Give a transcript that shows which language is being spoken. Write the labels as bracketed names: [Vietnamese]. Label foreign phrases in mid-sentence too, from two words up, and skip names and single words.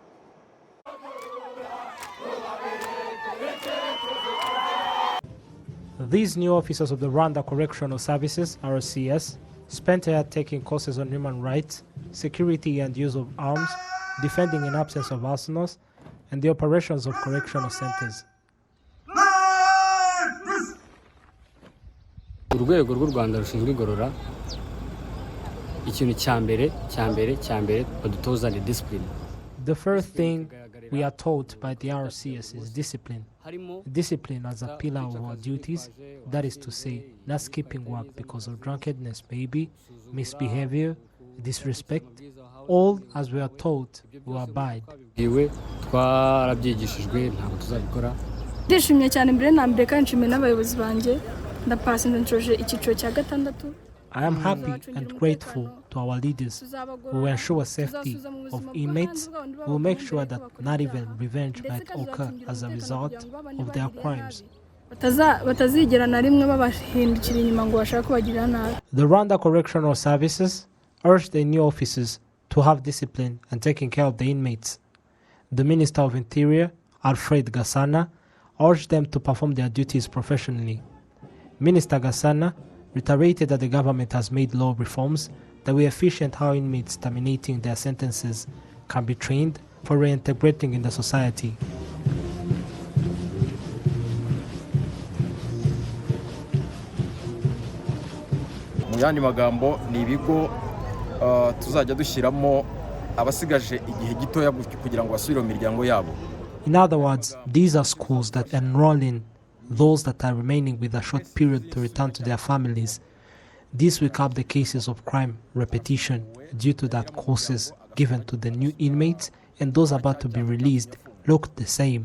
[English] These new officers of the Rwanda Correctional Services, RCS, spent a year taking courses on human rights, security and use of arms, defending in absence of arsenals, and the operations of correctional centers. [Kinyarwanda] Urwego rw'u Rwanda rushinzwe igorora ikintu cyambere badutoza ni discipline. [English] The first thing we are taught by the RCS is discipline. Discipline as a pillar of our duties, that is to say, not skipping work because of drunkenness, maybe, misbehavior, disrespect. All, as we are taught, will abide. [Kinyarwanda] Ndishimye cyane mbere na mbere kandi nshimye n'abayobozi banjye ndapasa ndoje icyiciro cya gatandatu. [English] I am happy and grateful to our leaders who will ensure safety of inmates, who will make sure that not even revenge might occur as a result of their crimes. The Rwanda Correctional Services urged the new officers to have discipline and taking care of the inmates. The Minister of Interior, Alfred Gasana, urged them to perform their duties professionally. Minister Gasana reiterated that the government has made law reforms that will efficient how inmates terminating their sentences can be trained for reintegrating in the society. [Kinyarwanda] Mu yandi magambo ni ibigo tuzajya dushyiramo abasigaje igihe gitoya kugira ngo basubire mu miryango yabo. [English] In other words, these are schools that enroll in those that are remaining with a short period to return to their families. This will curb the cases of crime repetition due to that courses given to the new inmates and those about to be released looked the same.